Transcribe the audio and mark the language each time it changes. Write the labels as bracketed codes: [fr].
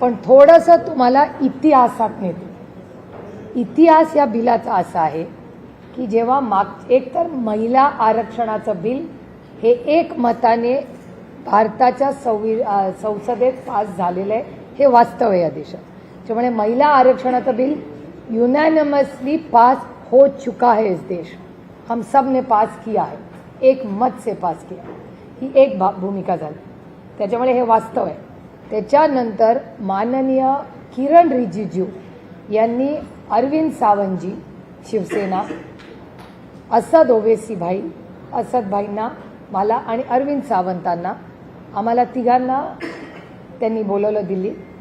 [mr] पण थोडंसं तुम्हाला इतिहासात नेतो। इतिहास या बिलाचा असा आहे की जेव्हा एकतर महिला आरक्षणाचं बिल हे एकमताने भारताच्या संसदेत पास झालेलं आहे, हे वास्तव आहे या देशात। त्यामुळे महिला आरक्षणाचं बिल [hi] यूनॅनिमसली पास हो चुका है इस देश, हम सब ने पास किया है, एक मत से पास किया, [mr] ही एक भूमिका झाली। त्याच्यामुळे हे वास्तव आहे। त्याच्यानंतर माननीय किरण रिजिजू यांनी अरविंद सावंतजी शिवसेना, असद ओवेसी भाई, असद भाईंना, मला आणि अरविंद सावंतांना, आम्हाला तिघांना त्यांनी बोलवलं दिल्लीत।